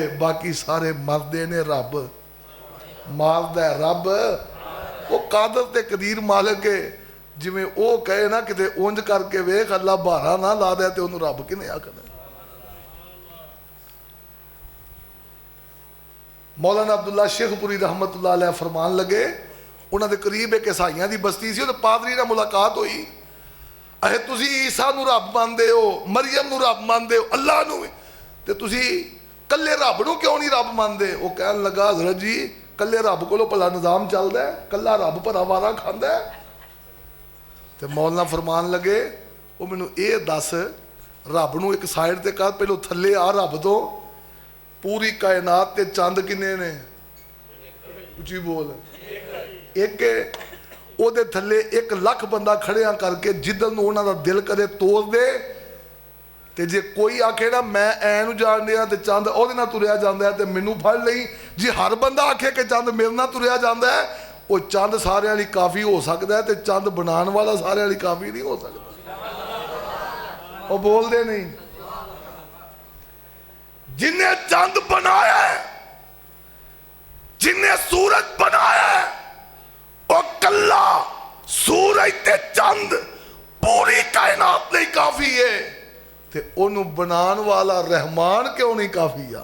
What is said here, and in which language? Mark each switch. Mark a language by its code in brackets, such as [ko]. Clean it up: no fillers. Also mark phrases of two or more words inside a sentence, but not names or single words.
[pa] ਬਾਕੀ ਸਾਰੇ ਮਰਦੇ ਨੇ, ਰੱਬ ਮਾਰਦਾ ਰੱਬ। ਉਹ ਕਾਦਰ ਤੇ ਕਦੀਰ ਮਾਲਕ ਹੈ। ਜਿਵੇਂ ਉਹ ਕਹੇ ਨਾ ਕਿਤੇ ਉਂਝ ਕਰਕੇ ਵੇਖ, ਅੱਲਾ ਭਾਰਾ ਨਾ ਲਾ ਦੇ ਤੇ ਉਹਨੂੰ ਰੱਬ ਕਿਨੇ ਆਖਦਾ। ਮੌਲਾਨਾ ਅਬਦੁੱਲਾ ਸ਼ੇਖਪੁਰੀ [ar] رحمة الله عليه [pa] ਫਰਮਾਨ ਲਗੇ, ਉਨ੍ਹੋਂਨੇ ਕਰੀਬ ਏਕ ਈਸਾਈਆਂ ਕੀ ਬਸਤੀ ਸੀ, ਪਾਦਰੀ ਨਾਲ ਮੁਲਾਕਾਤ ਹੁਈ। ਅਹੇ ਤੁਸੀ ਈਸਾ ਨੂੰ ਰਬ ਮਾਨਦੇ ਹੋ, ਮਰਿਯਮ ਨੂੰ ਰਬ ਮਾਨਦੇ ਹੋ, ਅੱਲਾਹ ਨੂੰ, ਤੇ ਤੁਸੀ ਕੱਲੇ ਰਬ ਨੂੰ ਕਿਉਂ ਨਹੀਂ ਰਬ ਮਾਨਦੇ? ਵੋ ਕਹਨ ਲਗਾ ਹਜ਼ਰਤ ਜੀ ਕੱਲੇ ਰਬ ਕੋਲੋਂ ਭਲਾ ਨਿਜ਼ਾਮ ਚਲਦਾ ਹੈ, ਕੱਲਾ ਰਬ ਭਲਾ ਵਾਰਾ ਖਾਂਦਾ ਹੈ। ਤੇ ਮੌਲਾਨਾ ਫਰਮਾਨ ਲਗੇ, ਵੋ ਮੈਨੂੰ ਯੇ ਦਸ ਰਬ ਨੂੰ ਏਕ ਸਾਈਡ ਤੇ ਕਰ, ਪਹਲੋਂ ਥੱਲੇ ਆ ਰਬ ਤੋ ਪੂਰੀ ਕਾਇਨਾਤ ਤੇ ਚੰਦ ਕਿੰਨੇ ਨੇ? ਉਚੀ ਬੋਲ। एक ਉਹਦੇ ਥੱਲੇ 1 ਲੱਖ ਬੰਦਾ ਖੜਿਆ ਕਰਕੇ ਜਿੱਦਨ ਨੂੰ ਉਹਨਾਂ ਦਾ ਦਿਲ ਕਰੇ ਤੋੜ ਦੇ। ਤੇ ਜੇ ਕੋਈ ਆਖੇ ਨਾ ਮੈਂ ਐ ਨੂੰ ਜਾਣਦੇ ਆ ਤੇ ਚੰਦ ਉਹਦੇ ਨਾਲ ਤੁਰਿਆ ਜਾਂਦਾ ਤੇ ਮੈਨੂੰ ਫੜ ਲਈ, ਜੇ ਹਰ ਬੰਦਾ ਆਖੇ ਕਿ ਚੰਦ ਮੇਰੇ ਨਾਲ ਤੁਰਿਆ ਜਾਂਦਾ ਹੈ, ਉਹ ਚੰਦ ਸਾਰਿਆਂ ਲਈ ਕਾਫੀ ਹੋ ਸਕਦਾ ਤੇ ਚੰਦ ਬਣਾਉਣ ਵਾਲਾ ਸਾਰਿਆਂ ਲਈ ਕਾਫੀ ਨਹੀਂ ਹੋ ਸਕਦਾ। ਉਹ ਬੋਲਦੇ ਨਹੀਂ। ਜਿਨ੍ਹੇਂ ਚੰਦ ਬਣਾਇਆ ਹੈ, ਜਿਨ੍ਹੇਂ ਸੂਰਜ ਬਣਾਇਆ ਹੈ, ਵੋ ਕੱਲਾ ਸੂਰਜ ਤੇ ਚੰਦ ਪੂਰੀ ਕਾਇਨਾਤ ਨਹੀਂ ਕਾਫੀ ਹੈ, ਤੇ ਓਨੂ ਬਣਾਨ ਵਾਲਾ ਰਹਮਾਨ ਕਿਉਂ ਨਹੀਂ ਕਾਫੀ ਆ?